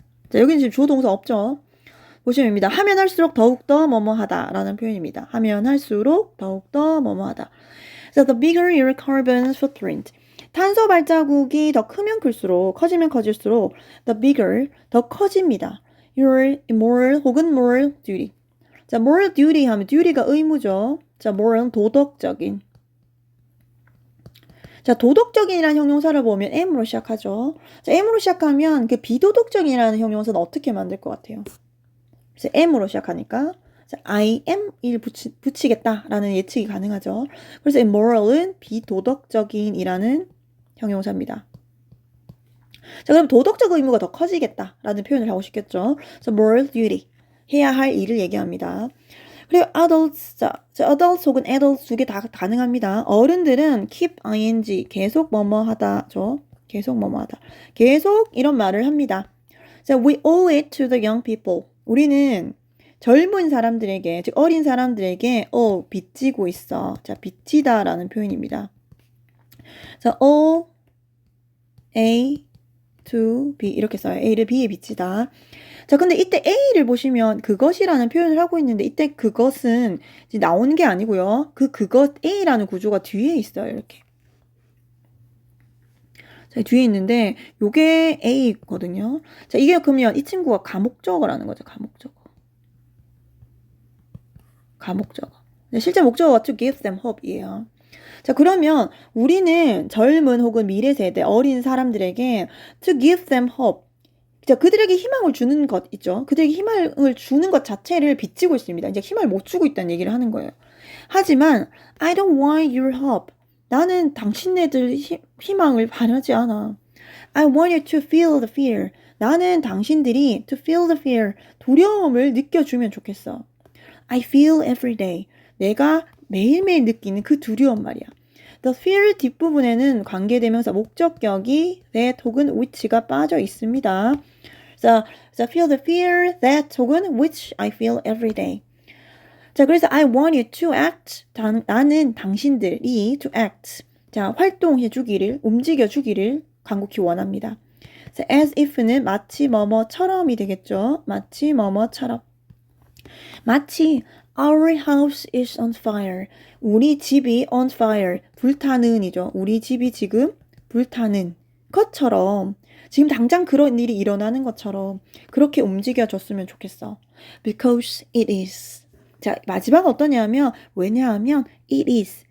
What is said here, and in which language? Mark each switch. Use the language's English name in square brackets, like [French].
[Korean] 자, 여기는 지금 주어 동사 없죠. 보시면 입니다. 하면 할수록 더욱더 뭐뭐하다 라는 표현입니다. 하면 할수록 더욱더 뭐뭐하다. [English] So the bigger your carbon footprint. [Korean] 탄소 발자국이 더 크면 클수록, 커지면 커질수록 [English] the bigger, [Korean] 더 커집니다. [English] your moral [Korean] 혹은 [English] moral duty. [Korean] 자, moral duty 하면 duty가 의무죠. 자, moral은 도덕적인. 자, 도덕적인이라는 형용사를 보면 M으로 시작하죠. 자, M으로 시작하면 그 비도덕적인이라는 형용사는 어떻게 만들 것 같아요? 그래서 M으로 시작하니까 자, I am 을 붙이겠다라는 예측이 가능하죠. 그래서 immoral은 비도덕적인이라는 형용사입니다. 자, 그럼 도덕적 의무가 더 커지겠다라는 표현을 하고 싶겠죠. 그래서 moral duty, 해야 할 일을 얘기합니다. 그리고 adults, 자, adults 혹은 adults 두 개 다 가능합니다. 어른들은 keep ing, 계속 뭐뭐 하다죠. 계속 뭐뭐 하다. 계속 이런 말을 합니다. 자, [English] we owe it to the young people. [Korean] 우리는 젊은 사람들에게, 즉 어린 사람들에게 빚지고 있어. 자, 빚지다라는 표현입니다. 자, [English] owe A to B [Korean] 이렇게 써요. A를 B에 빚지다. 자, 근데 이때 A를 보시면 그것이라는 표현을 하고 있는데 이때 그것은 이제 나오는 게 아니고요. 그것 A라는 구조가 뒤에 있어요. 이렇게. 자, 뒤에 있는데 요게 A거든요. 자, 이게 그러면 이 친구가 가목적어라는 거죠. 가목적어. 가목적어. 실제 목적어가 [English] to give them hope이에요. [Korean] 자, 그러면 우리는 젊은 혹은 미래 세대, 어린 사람들에게 [English] to give them hope. [Korean] 자, 그들에게 희망을 주는 것 있죠. 그들에게 희망을 주는 것 자체를 빚지고 있습니다. 이제 희망을 못 주고 있다는 얘기를 하는 거예요. 하지만 [English] I don't want your hope. [Korean] 나는 당신네들 희망을 바라지 않아. [English] I want you to feel the fear. [Korean] 나는 당신들이 [English] to feel the fear. [Korean] 두려움을 느껴주면 좋겠어. [English] I feel every day. [Korean] 내가 매일매일 느끼는 그 두려움 말이야. [English] The fear [Korean] 뒷부분에는 관계대명사 목적격이 that 혹은 which가 빠져 있습니다. 자, [English] feel the fear that [Korean] 혹은 [English] which I feel every day. [Korean] 자, 그래서 [English] I want you to act. [Korean] 나는 당신들이 [English] to act. [Korean] 자, 활동해 주기를, 움직여 주기를 간곡히 원합니다. 자, as if는 마치 뭐뭐처럼이 되겠죠. 마치 뭐뭐처럼. 마치 [English] Our house is on fire. [Korean] 우리 집이 [English] on fire. [Korean] 불타는이죠. 우리 집이 지금 불타는 것처럼 지금 당장 그런 일이 일어나는 것처럼 그렇게 움직여줬으면 좋겠어. [English] Because it is. [Korean] 자, 마지막 어떠냐면 왜냐하면 [English] it is.